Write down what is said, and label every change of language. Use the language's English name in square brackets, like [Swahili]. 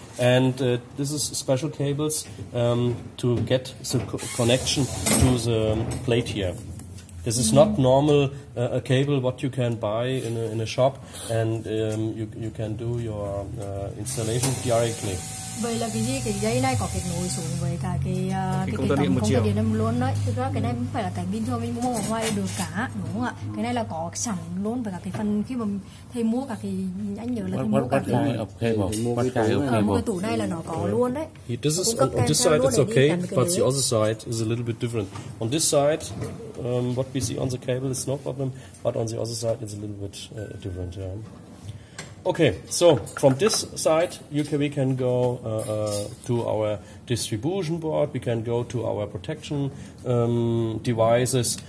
[English] And this is special cables to get the connection to the plate here. This is not normal a cable what you can buy in a shop, and you can do your installation directly. [Vietnamese] Vậy là cái dây này có kết nối xuống với cả cái công tơ điện em luôn đấy. Thực ra cái này không phải là cái bình thường mình mua ở ngoài được cả, đúng không ạ? Cái này là có sẵn luôn với cả cái phần khi mà thầy mua cả cái anh nhớ là thầy mua cả cái một cái tủ này là nó có luôn đấy. [English] This is on this side it's okay, but the other side is a little bit different. On this side, what we see on the cable is no problem, but on the other side it's a little bit different. Yeah. Okay, so from this side we can go to our distribution board, we can go to our protection devices.